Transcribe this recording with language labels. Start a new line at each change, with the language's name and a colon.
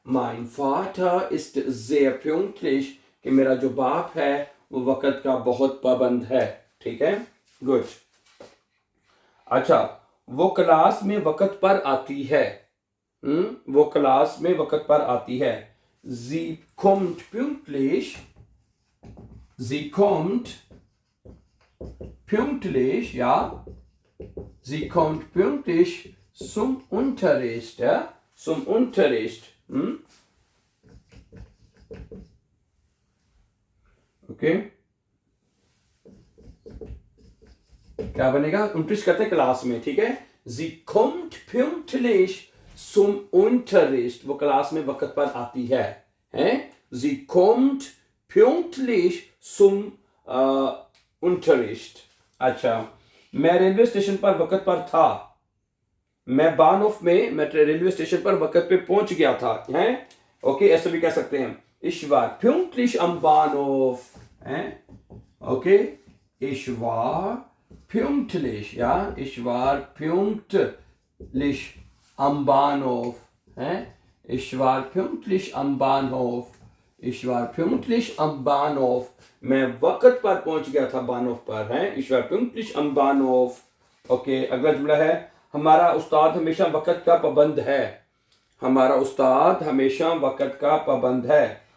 German: mein Vater ist sehr pünktlich,
Hindi: कि मेरा जो बाप है वो वक्त का बहुत पाबंद है, ठीक है। गुड। अच्छा, वो क्लास में वक्त पर आती है। वो क्लास में वक्त पर आती है।
German: sie kommt pünktlich, sie kommt pünktlich, ja, sie kommt pünktlich zum Unterricht, ja, zum Unterricht।
Hindi: Okay, क्या बनेगा? unterricht कहते हैं क्लास में, ठीक है।
German: sie kommt pünktlich zum Unterricht,
Hindi: वो क्लास में वक्त पर आती है,
German: sie kommt pünktlich zum Unterricht।
Hindi: अच्छा, मैं रेलवे स्टेशन पर वक्त पर था। मैं बानोफ में, मैं रेलवे स्टेशन पर वक्त पे पहुंच गया था, ओके, ऐसे भी कह सकते हैं।
German: ich war pünktlich am Bahnhof, okay, ich war pünktlich, ja, ich war pünktlich am Bahnhof, ich war pünktlich am Bahnhof, ich war pünktlich am Bahnhof,
Hindi: मैं वक्त पर पहुंच गया था बानोफ पर,
German: ich war pünktlich am Bahnhof।
Hindi: Okay, अगला जुमला है हमारा उस्ताद हमेशा वक्त का पाबंद है। हमारा उस्ताद हमेशा वक्त का पाबंद है।